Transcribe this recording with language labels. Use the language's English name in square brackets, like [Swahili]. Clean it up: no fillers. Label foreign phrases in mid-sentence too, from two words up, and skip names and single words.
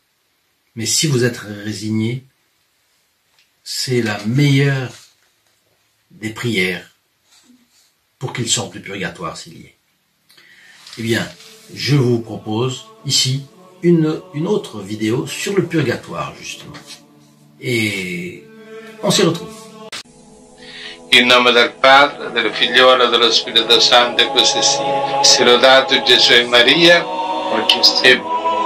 [French] Mais si vous êtes résigné, c'est la meilleure des prières pour qu'il sorte du purgatoire s'il y est. Eh bien, je vous propose ici une autre vidéo sur le purgatoire, justement. Et on s'y retrouve. [Italian] In nome del Padre, del Figliolo e dello Spirito Santo, e così sia. Sia lodato Gesù e Maria, e